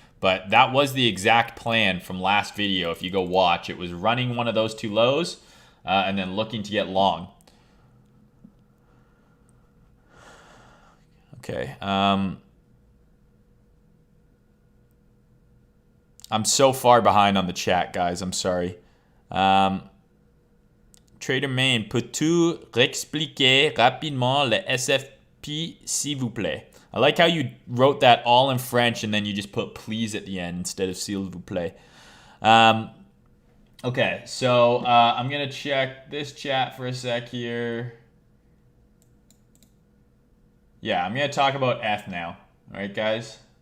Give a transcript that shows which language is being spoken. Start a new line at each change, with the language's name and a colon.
English: But that was the exact plan from last video. If you go watch, it was running one of those two lows and then looking to get long. Okay. I'm so far behind on the chat, guys. I'm sorry.
French: Trader Mayne, peux-tu réexpliquer rapidement le SFP, s'il vous plaît?
English: I like how you wrote that all in French and then you just put please at the end instead of
French: s'il vous plaît.
English: Okay, so I'm going to check this chat for a sec here. Yeah, I'm going to talk about F now. All right, guys?